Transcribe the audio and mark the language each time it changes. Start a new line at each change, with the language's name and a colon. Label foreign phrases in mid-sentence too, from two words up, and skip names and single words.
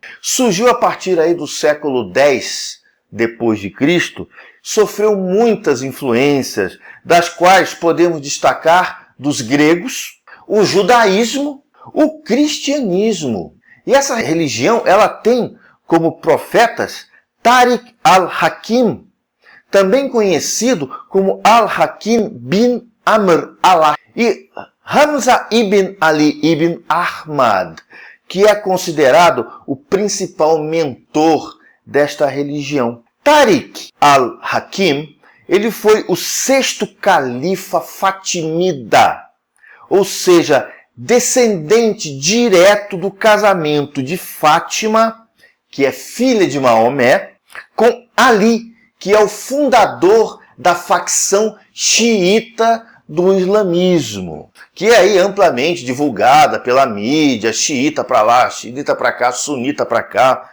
Portuguese: Surgiu a partir aí do século X depois de Cristo, sofreu muitas influências, das quais podemos destacar dos gregos, o judaísmo, o cristianismo. E essa religião, ela tem como profetas Tariq al-Hakim, também conhecido como Al-Hakim bin Amr al-Ala, e Hamza ibn Ali ibn Ahmad, que é considerado o principal mentor desta religião. Tariq al-Hakim, ele foi o 6º califa fatimida, ou seja, descendente direto do casamento de Fátima, que é filha de Maomé, com Ali, que é o fundador da facção xiita do islamismo, que é aí amplamente divulgada pela mídia, xiita para lá, xiita para cá, sunita para cá.